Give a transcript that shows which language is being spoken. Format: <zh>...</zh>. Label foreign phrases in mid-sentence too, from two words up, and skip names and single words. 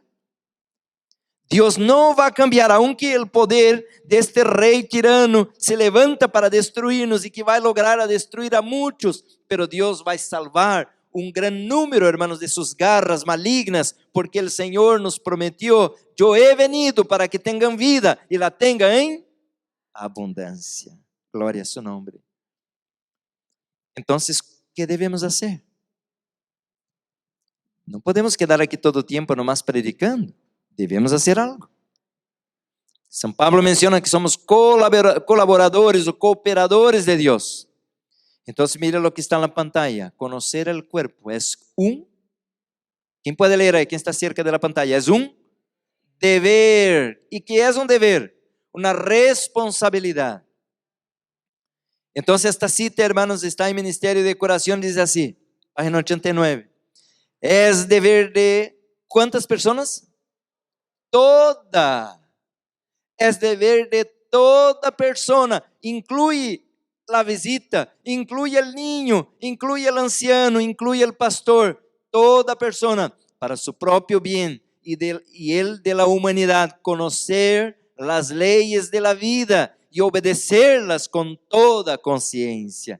<es>Dios no va a cambiar, aunque el poder de este rey tirano se levanta para destruirnos y que va a lograr destruir a muchos, pero Dios va a salvar un gran número, hermanos, de sus garras malignas, porque el Señor nos prometió: yo he venido para que tengan vida y la tengan en abundancia. Gloria a su nombre. Entonces, ¿qué debemos hacer? No podemos quedar aquí todo el tiempo nomás predicando.</es> <pt>Devemos fazer algo. São Pablo menciona que somos colaboradores ou cooperadores de Deus. Então, mira o que está na pantalla. Conocer o cuerpo é quem pode ler aí? Quem está cerca da pantalla? É dever. E que é dever? Uma responsabilidade. Então, esta cita, hermanos, está em Ministério de Curação, diz assim, página 89. É dever de quantas pessoas?</pt> <es>Toda, es deber de toda persona, incluye la visita, incluye el niño, incluye el anciano, incluye el pastor, toda persona, para su propio bien y el de la humanidad, conocer las leyes de la vida y obedecerlas con toda conciencia.</es>